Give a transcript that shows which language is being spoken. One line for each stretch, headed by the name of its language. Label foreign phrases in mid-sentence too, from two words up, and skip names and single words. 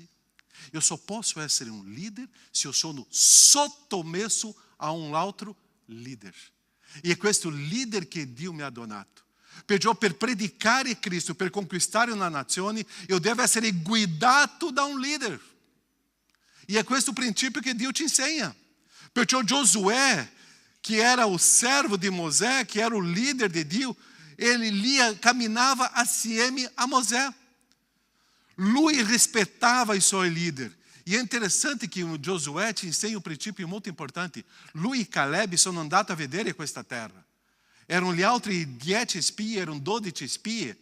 Italian: Io só posso essere un leader se io sono sottomesso a un altro leader. E è questo leader che Dio mi ha donato. Perciò per predicare Cristo, per conquistare una nazione, io devo essere guidato da un leader. E è questo princípio che Dio ci insegna. Perciò Giosuè,
Portuguese: que era o servo de Mosè, que era o líder de Dio, ele caminhava assieme a Mosè.
Italian: Lui rispettava i suoi leader. E è interessante che Giosuè ci insegna un princípio molto importante. Lui e Caleb sono andati a vedere questa terra. Erano gli altri 10 spie, erano 12 spie.